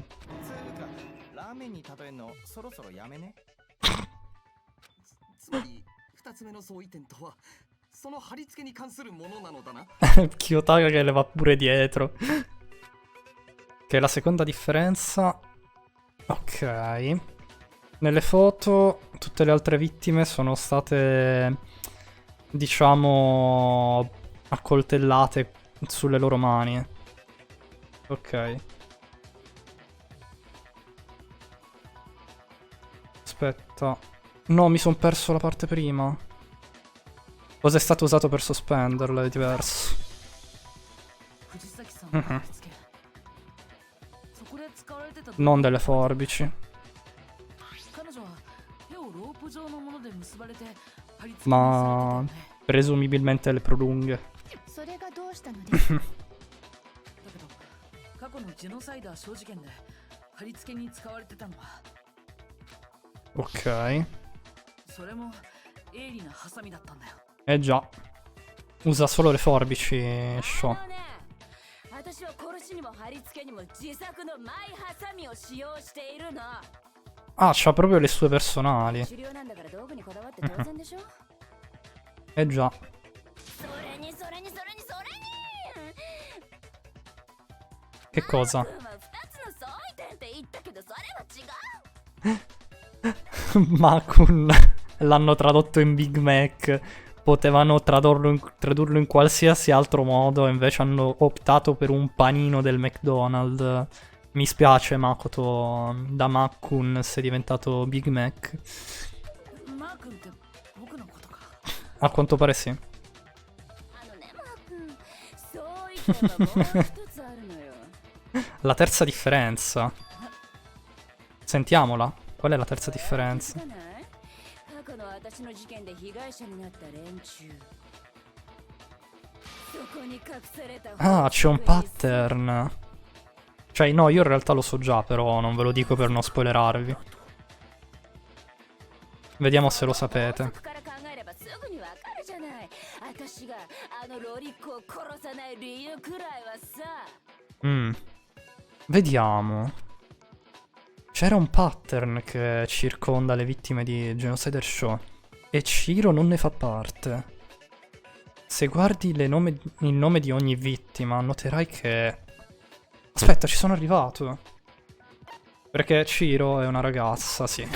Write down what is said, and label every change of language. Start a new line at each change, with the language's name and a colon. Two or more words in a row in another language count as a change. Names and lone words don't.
Japanese: つうかラーメンに例えんのそろそろやめね。つまり2つ目の相違点とはその貼り付けに関するものなのだな。
Italian: Kiyotaka che le va pure dietro. Che è la seconda differenza. Ok. Nelle foto tutte le altre vittime sono state, diciamo, accoltellate sulle loro mani. Ok. Aspetta. No, mi sono perso la parte prima. Cosa è stato usato per sospenderla? È diverso.
Japanese: 藤崎さんの貼り付け。そこで使われてた。
Italian: Non delle forbici.
Japanese: 彼女は手をロープ状のもので結ばれて貼り付けにされてたよ
Italian: Ma
Japanese: ね。
Italian: presumibilmente le prolunghe.
Japanese: それがどうしたのですか。だけど過去のジェノサイダー小事件で貼り付けに使われてたのは
Italian: Ok.
Japanese: それも鋭利なハサミだったんだよ。
Italian: Eh già. Usa solo le forbici, Shaw.
Japanese: 私は殺しにも貼り付けにも自作のマイハサミを使用しているの。
Italian: Ah, c'ha proprio le sue personali.
Japanese: 狩猟なんだから道具にこだわって当然でしょ。
Italian: Eh già.
Japanese: それにそれにそれにそれに。
Italian: Che cosa?
Japanese: 君は2つの相違点って言ったけどそれは違う。
Italian: Makun l'hanno tradotto in Big Mac. Potevano tradurlo in qualsiasi altro modo, invece hanno optato per un panino del McDonald's. Mi spiace, Makoto. Da Makun sei diventato Big Mac.
Japanese: マー君って僕のことか。
Italian: A quanto pare sì.
Japanese: あのね、マー君、相違点はもう一つあるのよ。
Italian: La terza differenza. Sentiamola. Qual è la terza differenza?
Japanese: 過去の私の事件で被害者になった連中。そこに隠された。
Italian: Ah, c'è un pattern. Cioè, no, io in realtà lo so già, però non ve lo dico per non spoilerarvi. Vediamo se lo sapete.
Japanese: そこから考えればすぐにわかるじゃない。私があのロリッコを殺さない理由くらいはさ。
Italian: Vediamo. C'era un pattern che circonda le vittime di Genocider Show e Chiro non ne fa parte. Se guardi il nome di ogni vittima, noterai che... Aspetta, ci sono arrivato. Perché Chiro è una ragazza, sì.